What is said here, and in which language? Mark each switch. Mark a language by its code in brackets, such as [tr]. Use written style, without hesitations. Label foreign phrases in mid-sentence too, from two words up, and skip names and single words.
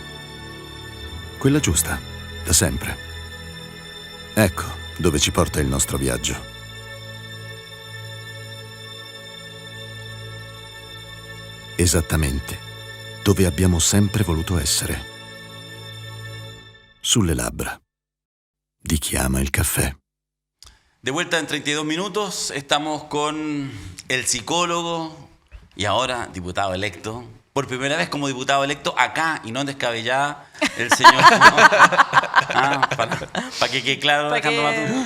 [it] Quella giusta, da sempre. Ecco dove ci porta il nostro viaggio. esattamente dove abbiamo sempre voluto essere. Sulle labbra di chi ama il caffè. [es] De vuelta en 32 minutos, estamos con el psicólogo y ahora diputado electo. Por primera vez como diputado electo acá y no en Descabellada, el señor... para que quede claro, Alejandro Matú.